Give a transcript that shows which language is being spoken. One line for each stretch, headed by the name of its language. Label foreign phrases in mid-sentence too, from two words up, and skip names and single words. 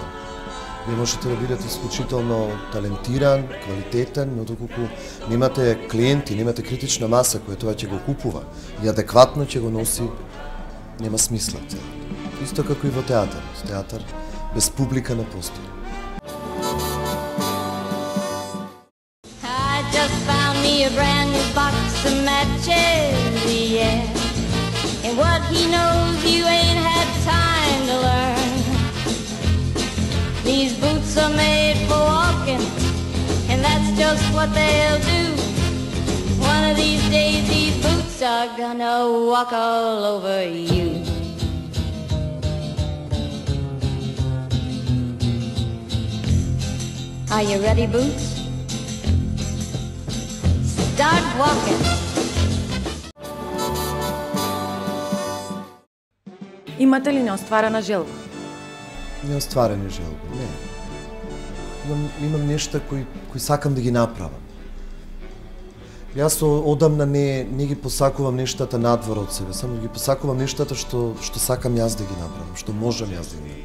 Macedonian: Не можете да бидете исклучително талентиран, квалитетен, но доколку немате клиенти, немате критична маса која тоа ќе го купува и адекватно ќе го носи, нема смисла. Исто како и во театар. Театар без публика не постои.
English: A brand new box of matches, yeah. And what he knows you ain't had time to learn. These boots are made for walking, and that's just what they'll do. One of these days these boots are gonna walk all over you. Are you ready, Boots? Start walking.
Macedonian: Имате ли неостварена желба? Неостварени желби, не. Имам нешта кои сакам да ги направам. Јас одамна не ги посакувам нештата надвор од себе, само ги посакувам нештата што сакам јас да ги направам, што можам јас да ги направам.